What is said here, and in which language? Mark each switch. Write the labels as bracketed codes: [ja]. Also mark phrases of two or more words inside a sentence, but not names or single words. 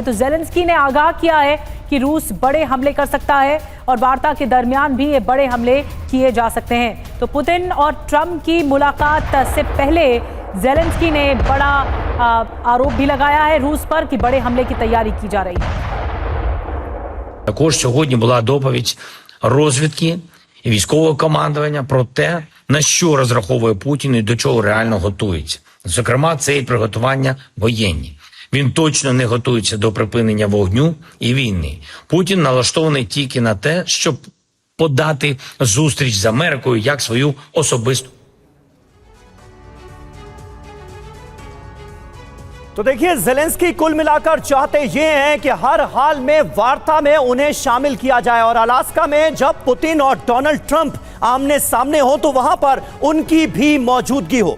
[hi] तो ज़ेलेंस्की ने आगाह किया है कि रूस बड़े हमले कर सकता है और वार्ता के दरमियान भी ये बड़े हमले किए जा सकते हैं। तो पुतिन और ट्रंप की मुलाकात से पहले ज़ेलेंस्की ने बड़ा आरोप भी लगाया है रूस पर कि बड़े हमले की तैयारी की जा रही है। [uk] Також сьогодні була доповідь розвідки і військового командування про те, на що розраховує Путін і до чого реально готується. Зокрема, це і приготування воєнні. Він точно не готується до припинення вогню і війни. Путін налаштований тільки на те, щоб подати зустріч з Америкою як свою особисту. [hi] तो देखिए ज़ेलेंस्की कुल मिलाकर चाहते ये हैं कि हर हाल में वार्ता में उन्हें शामिल किया जाए और अलास्का में जब पुतिन और डोनाल्ड ट्रंप आमने सामने हो तो वहां पर उनकी भी मौजूदगी हो।